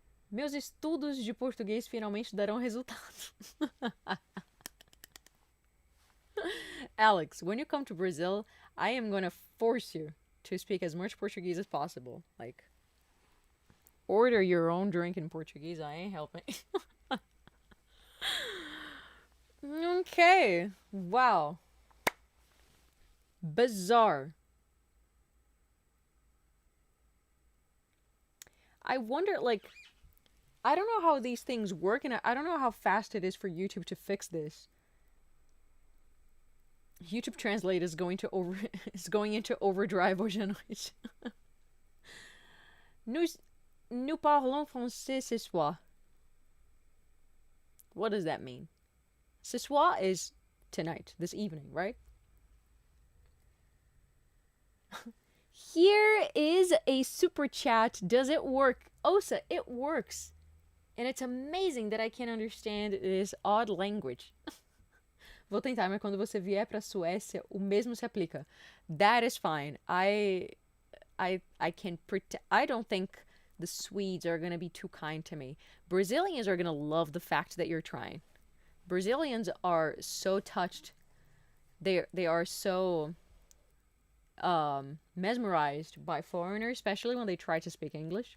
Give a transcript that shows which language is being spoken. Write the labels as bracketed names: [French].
[Portuguese] Meus estudos de português finalmente darão resultado. [English] Alex, when you come to Brazil, I am gonna force you to speak as much Portuguese as possible. Like, order your own drink in Portuguese. I ain't helping. Okay. Wow. Bizarre. I wonder, like, I don't know how these things work, and I don't know how fast it is for YouTube to fix this. YouTube Translate is going into overdrive hoje à noite. [French] Nous parlons français ce soir. [English] What does that mean? Ce soir is tonight, this evening, right? Here is a super chat. Does it work? Osa, it works. And it's amazing that I can understand this odd language. [Portuguese] Vou tentar, mas quando você vier pra Suécia, o mesmo se aplica. [English] That is fine. I can pretend. I don't think the Swedes are gonna be too kind to me. Brazilians are gonna love the fact that you're trying. Brazilians are so touched. They are so mesmerized by foreigners, especially when they try to speak English.